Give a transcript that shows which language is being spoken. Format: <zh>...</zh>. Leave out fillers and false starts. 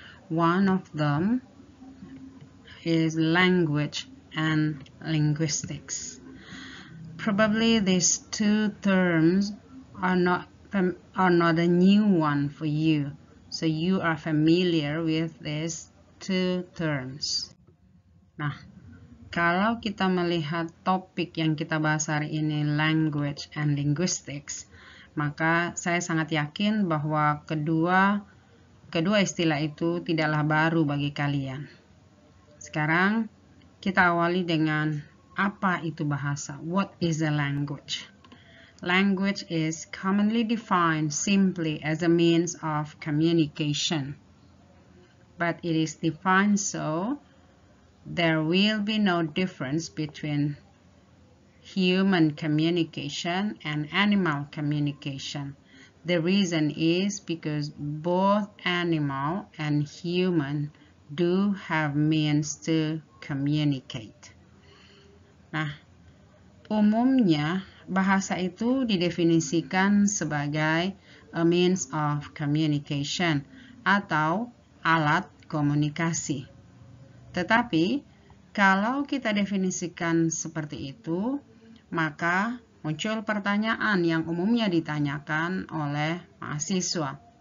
<en>One of them is language and linguistics. Probably these two terms are not a new one for you, so you are familiar with these two terms.</en> <id>Nah, kalau kita melihat topik yang kita bahas hari ini,</id> <en>language and linguistics,</en> <id>maka saya sangat yakin bahwa kedua istilah itu tidaklah baru bagi kalian. Sekarang kita awali dengan apa itu bahasa.</id> <en>What is a language? Language is commonly defined simply as a means of communication. But it is defined so there will be no difference between human communication and animal communication. The reason is because both animal and human do have means to communicate.</en> <id>Nah, umumnya bahasa itu didefinisikan sebagai</id> <en>a means of communication</en> <id>atau alat komunikasi. Tetapi, kalau kita definisikan seperti itu, maka muncul pertanyaan yang umumnya ditanyakan oleh mahasiswa.</id>